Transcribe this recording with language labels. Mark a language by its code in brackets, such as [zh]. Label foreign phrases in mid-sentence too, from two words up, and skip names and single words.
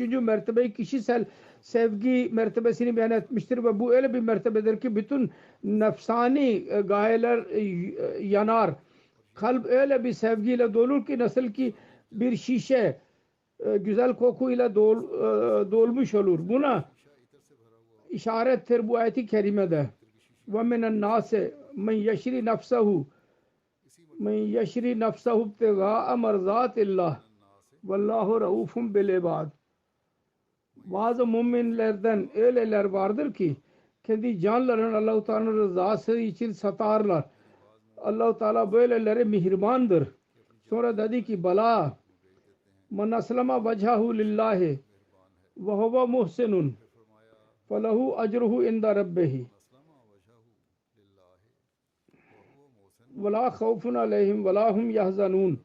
[tr] mertebeyi kişisel sevgi mertebesini beyan etmiştir ve bu öyle bir mertebedir ki bütün nefsani gayeler yanar. Kalp öyle bir sevgiyle dolur ki nasıl ki bir şişe güzel kokuyla dolmuş olur. Buna işarettir bu ayet-i kerimede. [ar] وَمِنَ النَّاسِ مَنْ يَشْرِي نَفْسَهُ ابْتِغَاءَ مَرْضَاتِ اللّٰهِ وَاللّٰهُ رَؤُوفٌ بِالْعِبَادِ. [tr] Bazı müminlerden öyleler vardır ki kendi canlarını Allah-u Teala'nın rızası için satarlar. Allah-u Teala böyleleri mihribandır. Sonra dedi ki [ar] بلى من أسلم وجهه لله وهو محسن فله أجره عند ربه ولا خوف عليهم ولا هم يحزنون.